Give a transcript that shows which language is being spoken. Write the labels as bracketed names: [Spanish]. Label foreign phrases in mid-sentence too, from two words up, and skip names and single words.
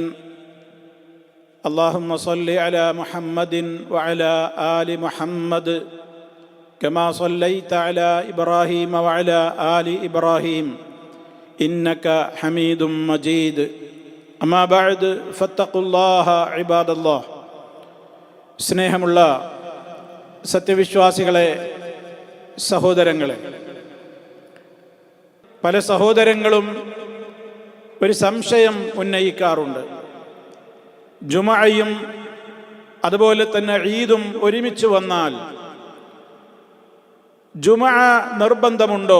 [Arabic] اللهم صل على محمد وعلى آل محمد كما صليت على إبراهيم وعلى آل إبراهيم إنك حميد مجيد. أما بعد فاتقوا الله عباد الله. [Malayalam] സ്നേഹമുള്ള സത്യവിശ്വാസികളെ, സഹോദരങ്ങളെ, പല സഹോദരങ്ങളും ഒരു സംശയം ഉന്നയിക്കാറുണ്ട്. ജുമഅയും അതുപോലെ തന്നെ ഈദും ഒരുമിച്ച് വന്നാൽ ജുമഅ നിർബന്ധമുണ്ടോ?